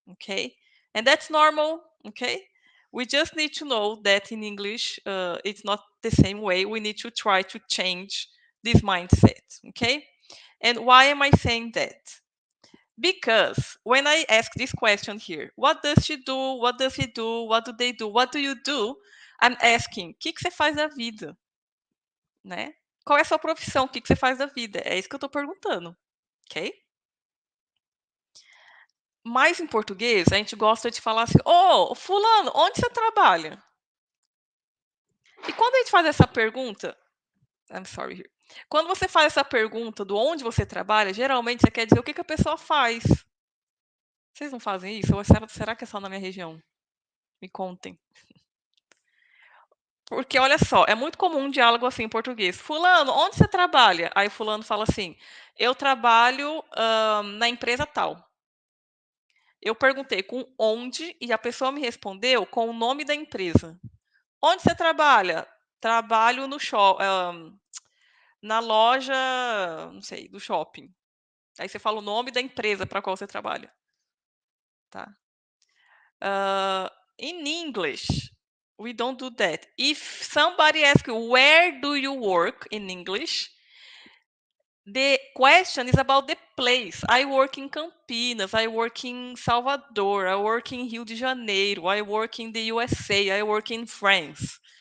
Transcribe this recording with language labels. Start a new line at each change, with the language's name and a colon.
English: Okay, and that's normal. Okay, we just need to know that in English, it's not the same way. We need to try to change this mindset. Okay, and why am I saying that? Because when I ask this question here, what does she do? What does he do? What do they do? What do you do? I'm asking,
Portuguese: o que você faz da vida? Né? Qual é a sua profissão? O que você faz da vida? É isso que eu estou perguntando, ok? Mas em português, a gente gosta de falar assim, ô, fulano, onde você trabalha? E quando a gente faz essa pergunta,
English: I'm sorry here.
Portuguese: Quando você faz essa pergunta do onde você trabalha, geralmente você quer dizer o que a pessoa faz. Vocês não fazem isso? Ou será que é só na minha região? Me contem. Porque olha só, é muito comum um diálogo assim em português. Fulano, onde você trabalha? Aí fulano fala assim, eu trabalho na empresa tal. Eu perguntei com onde e a pessoa me respondeu com o nome da empresa. Onde você trabalha? Trabalho no na loja, não sei, do shopping. Aí você fala o nome da empresa para qual você trabalha, tá?
English: In English, we don't do that. If somebody asks you, where do you work in English? The question is about the place. I work in Campinas, I work in Salvador, I work in Rio de Janeiro, I work in the USA, I work in France.